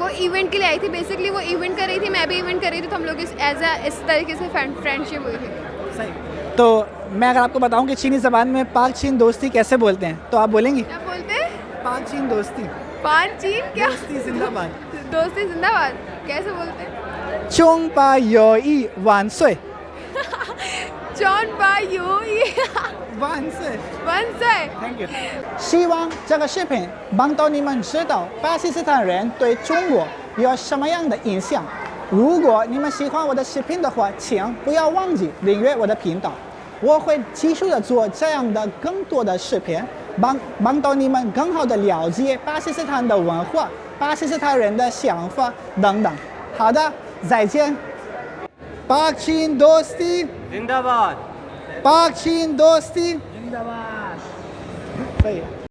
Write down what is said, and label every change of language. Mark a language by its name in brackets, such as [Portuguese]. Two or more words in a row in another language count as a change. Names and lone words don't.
[Hindi] वो इवेंट के लिए आई थी, बेसिकली वो इवेंट कर रही थी, मैं भी इवेंट कर रही थी, तो हम लोग इस तरीके से फ्रेंडशिप हुई थी। सही। तो मैं अगर आपको बताऊं कि चीनी ज़बान में पाक चीन दोस्ती कैसे बोलते हैं तो आप बोलेंगी? क्या बोलते हैं? पाक चीन दोस्ती। पान चीन क्या? दोस्ती जिंदाबाद। दोस्ती जिंदाबाद कैसे बोलते हैं? [Chinese] 中巴友谊万岁中巴友谊万岁万岁 [English] Thank you [Chinese] 希望这个视频帮到你们知道巴基斯坦人对中国有什么样的印象。如果你们喜欢我的视频的话，请不要忘记订阅我的频道，我会继续的做这样的更多的视频，帮到你们更好的了解巴基斯坦的文化、巴基斯坦人的想法等等。好的，再见。 [Hindi] पाक चीन दोस्ती जिंदाबाद। पाक चीन दोस्ती जिंदाबाद। सही है।